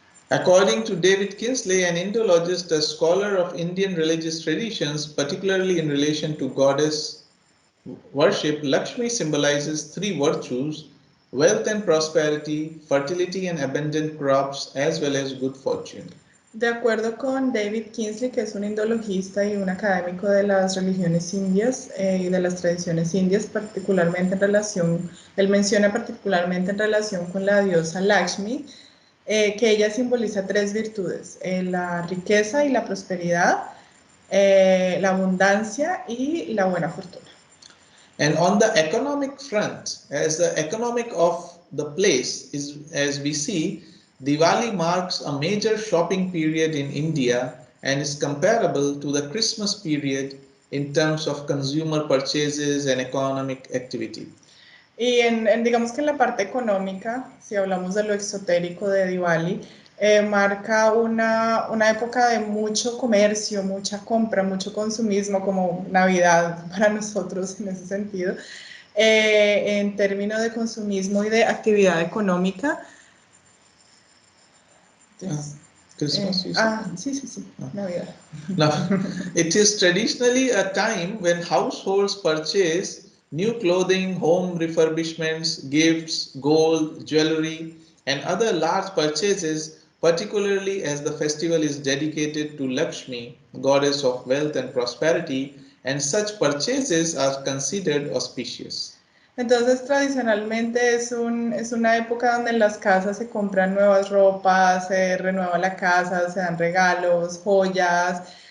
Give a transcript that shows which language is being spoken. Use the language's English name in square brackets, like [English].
[English] According to David Kinsley, an Indologist, a scholar of Indian religious traditions, particularly in relation to goddess worship, Lakshmi symbolizes three virtues: wealth and prosperity, fertility and abundant crops, as well as good fortune. [Spanish] De acuerdo con David Kinsley, que es un indologista y un académico de las religiones indias y de las tradiciones indias, particularmente en relación, él menciona particularmente en relación con la diosa Lakshmi, que ella simboliza tres virtudes: la riqueza y la prosperidad, la abundancia y la buena fortuna. [English] And on the economic front, as the economic of the place is, as we see, Diwali marks a major shopping period in India and is comparable to the Christmas period in terms of consumer purchases and economic activity. [Spanish] Y digamos que en la parte económica, si hablamos de lo exotérico de Diwali, marca una época de mucho comercio, mucha compra, mucho consumismo, como Navidad para nosotros en ese sentido, en términos de consumismo y de actividad económica. [English] Christmas, [Spanish] sí, Navidad. [English] Now, it is traditionally a time when households purchase new clothing, home refurbishments, gifts, gold, jewelry, and other large purchases, particularly as the festival is dedicated to Lakshmi, goddess of wealth and prosperity, and such purchases are considered auspicious. [Spanish] Entonces, tradicionalmente es una época donde en las casas se compran nuevas ropas, se renueva la casa, se dan regalos, joyas,